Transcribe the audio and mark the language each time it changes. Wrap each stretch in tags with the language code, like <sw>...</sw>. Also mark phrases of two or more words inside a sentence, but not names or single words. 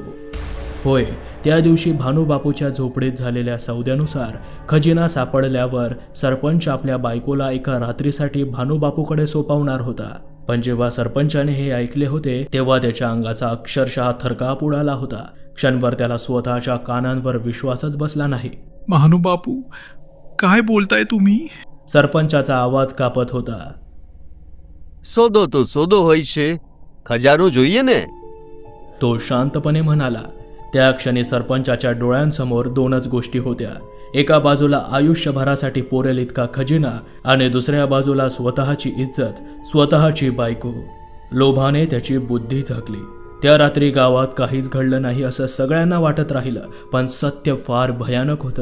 <mr>होय, त्या दिवशी भानुबापूच्या झोपडीत झालेल्या सौद्यानुसार खजिना सापडल्यावर सरपंच आपल्या बायकोला एका रात्रीसाठी भानुबापूकडे सोपवणार होता. पण जेव्हा सरपंचाने हे ऐकले होते तेव्हा त्याच्या अंगाचा अक्षरशः थरकाप उडाला होता. क्षणभर त्याला स्वतःच्या कानांवर विश्वासच बसला नाही. महानुबापू, काय बोलताय तुम्ही? सरपंचाचा आवाज कापत होता.</mr> <gu>સોદો તો સોદો હોય છે, ખજાનો જોઈએ ને.</gu> <mr>तो शांतपणे म्हणाला. त्या क्षणी सरपंचाच्या डोळ्यांसमोर दोनच गोष्टी होत्या. एका बाजूला आयुष्यभरासाठी पुरेल इतका खजिना आणि दुसऱ्या बाजूला स्वतःची इज्जत, स्वतःची बायको. लोभाने त्याची बुद्धी झाकली. त्या रात्री गावात काहीच घडलं नाही असं सगळ्यांना वाटत राहिलं, पण सत्य फार भयानक होतं.</mr>